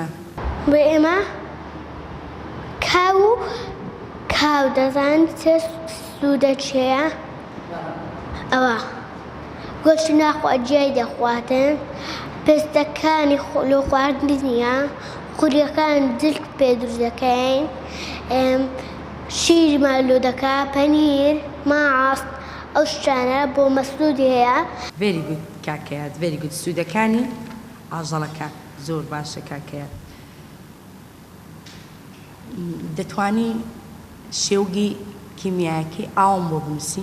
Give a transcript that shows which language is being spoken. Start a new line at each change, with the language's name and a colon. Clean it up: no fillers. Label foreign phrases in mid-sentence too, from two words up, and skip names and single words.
Central Kurdish: بۆ ئێمە کاو دەزانیت چێ سوودە چێیە؟ ئەوە گۆشتی ناخوا جیای دەخواتن پێستەکانی لۆ خواردنی نییە خوریەکان جلک پێ دروست دەکەین شیرمان لۆ دەکا پەنیر ماست ئەو شتانە بۆ مەسعودی هەیە.
English: Very good کاکەیات. Very good.
Central Kurdish: سوودەکانی ئاژەڵەکان زۆر باشە کاکەیات. دەتوانی شێوگی کیمیایەکی ئاوم بۆ بنووسی؟